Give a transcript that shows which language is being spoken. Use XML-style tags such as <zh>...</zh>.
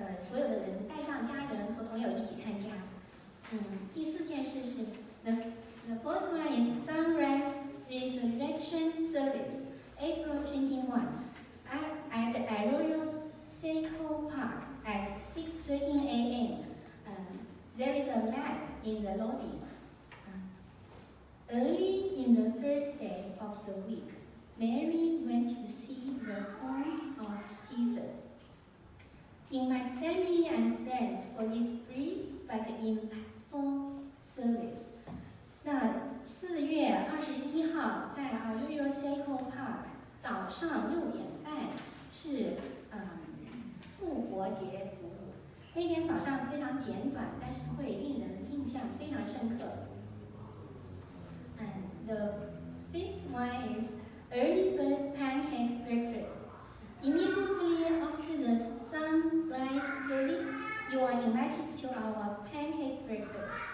<zh>所有的人带上家人和朋友一起参加。第4件事是</zh> <en>the fourth one is Sunrise Resurrection Service, April 21, at Arroyo Seco Park at 6:13 a.m. There is a lamp in the lobby. Early in the first day of the week, Mary went to see the home of Jesus. Invite family and friends for this brief but impactful service.</en> <zh>那4月21号在 Arroyo Seco Park 早上6点半是复活节服务。那天早上非常简短，但是会令人印象非常深刻。</zh> <en>The 5th one is early bird pancake breakfast. Immediately after the sunrise service, you are invited to our pancake breakfast.</en>